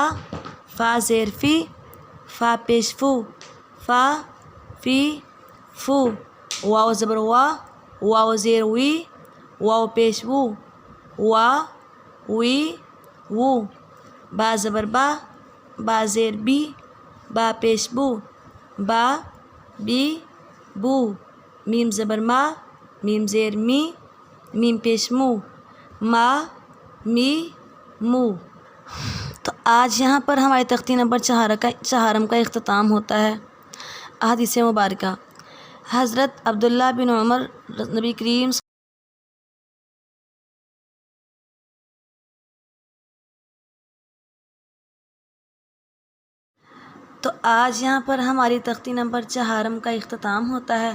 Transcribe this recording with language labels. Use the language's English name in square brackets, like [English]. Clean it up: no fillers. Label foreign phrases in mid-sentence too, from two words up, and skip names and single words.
[Urdu] فا زیر فی، فا پیش فو، فا فی فو، واو زبر وا، واو زیر وی، واو پیش وو، وا وی وو، با زبر با، با زیر بی، با پیش بو، با بی بو، میم زبر ما، میم زیر می، میم پیش مو، ما می مو۔ تو آج یہاں پر ہمارے تختی نمبر چہارم کا اختتام ہوتا ہے۔ احادیث مبارکہ، حضرت عبداللہ بن عمر نبی کریم تو آج یہاں پر ہماری تختی نمبر چہارم کا اختتام ہوتا ہے۔